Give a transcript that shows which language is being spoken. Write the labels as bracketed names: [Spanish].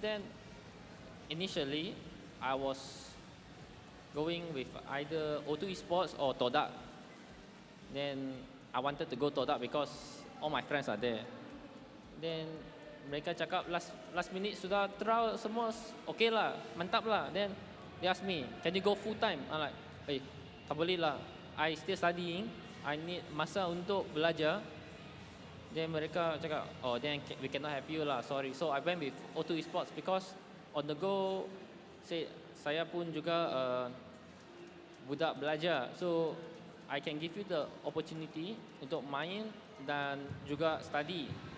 [English] Then initially, I was going with either O2 Esports or Todak. Then I wanted to go Todak because all my friends are there. Then [Malay] mereka cakap [English] last minute [Malay] sudah trial semua okay lah, mantap lah. [English] Then they ask me, can you go full time? I'm like, [Malay] tak boleh lah. [English] I still studying. I need [Malay] masa untuk belajar. [English] Then [Malay] mereka cakap, [English] oh then we cannot have you lah, sorry. So I went with O2 Esports because on the go, [Malay] saya pun juga budak belajar. [English] So I can give you the opportunity [Malay] untuk main dan juga [English] study.